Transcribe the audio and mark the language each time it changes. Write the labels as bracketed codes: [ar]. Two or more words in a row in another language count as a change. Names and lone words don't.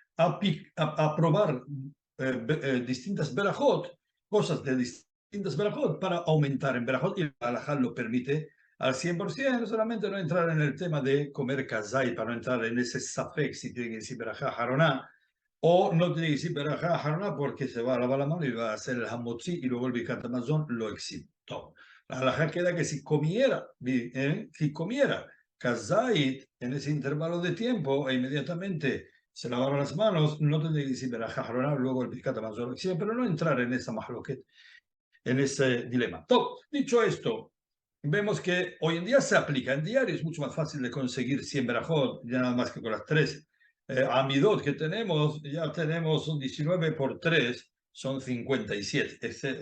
[es] a probar distintas berajot, cosas de distintas berajot, para aumentar en berajot, y el halajá lo permite al 100%, solamente no entrar en el tema de comer kazay, para no entrar en ese safek, si tiene que decir [he] ברכה אחרונה, [es] o no tiene que decir [he] ברכה אחרונה [es] porque se va a lavar la mano y va a hacer el hamotzi y luego el [he] ברכת המזון [es] lo exime. La halajá queda que si comiera kazait en ese intervalo de tiempo e inmediatamente se lavaron las manos, no tendría que decir [he] ברכה אחרונה, [es] luego el [he] ברכת המזון [es] lo exime, pero no entrar en esa mahloket, en ese dilema. Dicho esto, vemos que hoy en día se aplica en diario, es mucho más fácil de conseguir 100 berajot, ya nada más que con las 3 amidot que tenemos, ya tenemos 19 por 3, son 57.